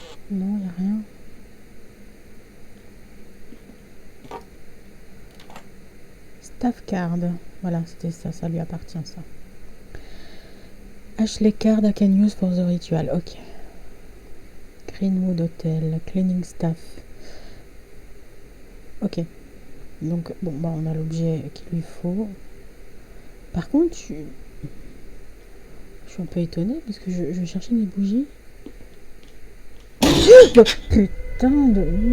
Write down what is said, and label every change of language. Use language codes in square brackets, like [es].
[fr] Non, il n'y a rien. [en] Staff card. [fr] Voilà, c'était ça, ça lui appartient ça. [en] Ashley card I can use for the ritual. Ok. Greenwood Hotel, cleaning staff. Ok. [fr] Donc, bon, bah, on a l'objet qu'il lui faut. Par contre, je suis un peu étonnée parce que je cherchais mes bougies. Oh, putain de...